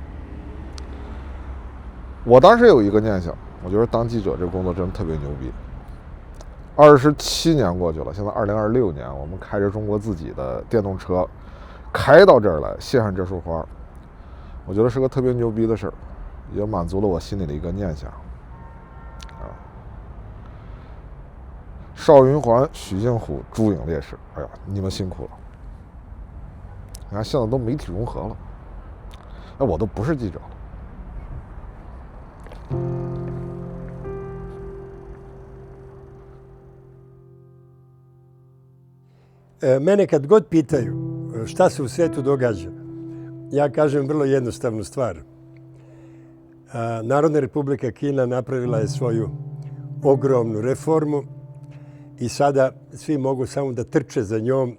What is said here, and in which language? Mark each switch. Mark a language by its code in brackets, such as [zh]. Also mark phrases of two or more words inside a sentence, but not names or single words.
[zh] 我当时有一个念想，我觉得当记者这个工作真的特别牛逼。27年过去了，现在2026年，我们开着中国自己的电动车开到这儿来，献上这束花，我觉得是个特别牛逼的事儿，也满足了我心里的一个念想。邵云环、许庆虎、朱颖烈士，哎呀，你们辛苦了！你看现在都媒体融合了，哎，我都不是记者了。 [sr] Mene kad god pitaju šta se u svetu događa, ja kažem vrlo jednostavnu stvar. Narodna Republika Kina napravila je svoju ogromnu reformu i sada svi mogu samo da trče za njom.